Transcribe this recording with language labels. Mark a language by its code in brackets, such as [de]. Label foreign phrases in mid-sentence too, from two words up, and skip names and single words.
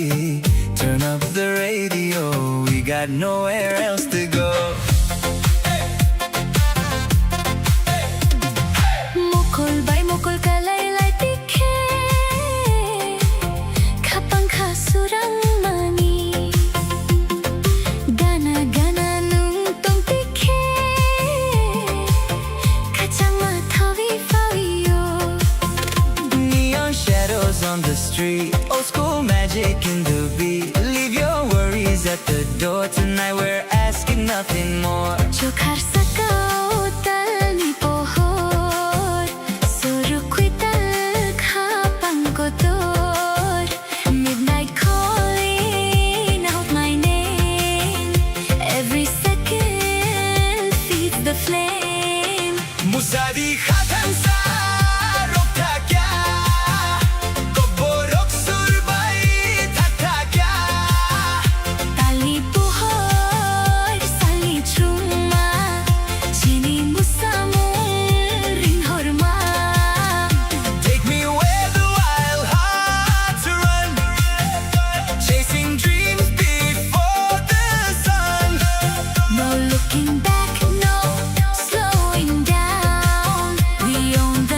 [en] Turn up the radio, we got nowhere else to go. [trp] mukul bay mukul kalaylay tikhe Kapang kasurang mani Gana gana nung tong tikhe Kachang thawi fawiyo [en] Neon shadows on the street, old school magic in the beat. Leave your worries at the door tonight, we're asking nothing more. [trp] Chokhar sakao tal ni pohor Surukui tal kapang kotor [en] Midnight calling out my name Every second feeds the flame [trp] Musadi khatam sa rokta kya Koborok surbai thakta kya Tali pohor sali chuma Chini musamul ring horma [en] Take me where the wild hearts run Chasing dreams before the sun No looking back, no slowing down We own